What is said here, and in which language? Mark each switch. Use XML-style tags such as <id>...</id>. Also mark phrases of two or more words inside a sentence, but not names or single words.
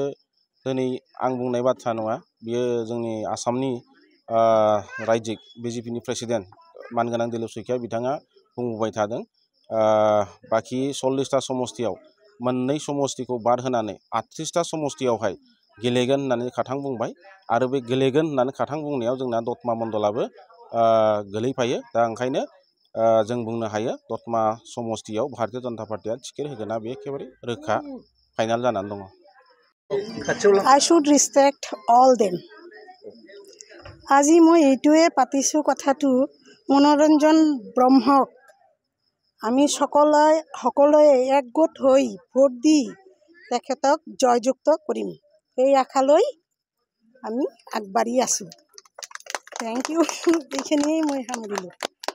<brx>दिनै आं बुंनाय बाथ्रा नङा बियो जोंनि आसामनि रायजिक बिजेपिनि प्रेसिडेन्ट मानगोनां दिलीप शइकिया बिथाङा बुंबाय थादों बाखि 40टा समष्टियाव मोननै समष्टिखौ बाद होनानै 38टा समष्टियावहाय गेलेगोन होननानै खाथां बुंबाय आरो बे गेलेगोन होननानै खाथां बुंनायाव जोंना दतमा मण्डलाबो गोलैफायो दा ओंखायनो जों बुंनो हायो दतमा समष्टियाव भारतीय जनता पार्टीया टिकेट होगोना बे एखेबारे रोखा फाइनाल जानानै दङ</brx> <en>I should respect all them.</en> <as>আজি মই এইটোৱে পাতিছোঁ কথাটো মনোৰঞ্জন ব্ৰহ্মক আমি সকলোৱে একগোট হৈ ভোট দি তেখেতক জয়যুক্ত কৰিম এই আশালৈ আমি আগবাঢ়ি আছোঁ</as> <en>thank you</en> <as>এইখিনিয়েই মই সামৰিলোঁ</as>